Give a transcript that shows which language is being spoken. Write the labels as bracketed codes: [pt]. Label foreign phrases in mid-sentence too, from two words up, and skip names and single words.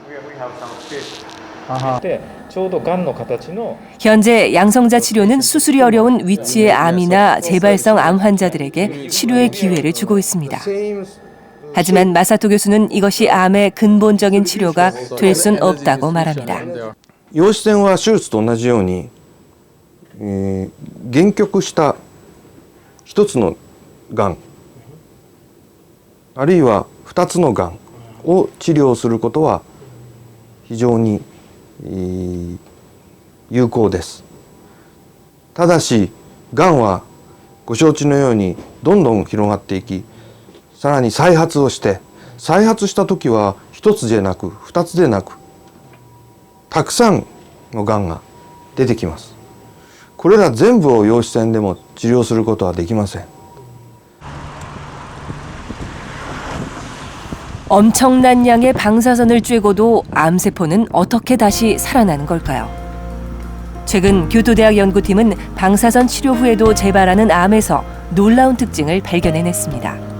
[ko] 현재 양성자 치료는 수술이 어려운 위치의 암이나 재발성 암 환자들에게 치료의 기회를 주고 있습니다. 하지만 마사토 교수는 이것이 암의 근본적인 치료가 될 순 없다고 말합니다. [ja] 陽子線は手術と同じように、限局した一つのがんあるいは2つのがんを治療することは非常に有効です。ただしがんはご承知のようにどんどん広がっていき、さらに再発をして再発した時は1つでなく2つでなくたくさんのがんが出てきます。これら全部を陽子線でも治療することはできません。 [ko] 엄청난 양의 방사선을 쬐고도 암세포는 어떻게 다시 살아나는 걸까요? 최근 교토대학 연구팀은 방사선 치료 후에도 재발하는 암에서 놀라운 특징을 발견해냈습니다.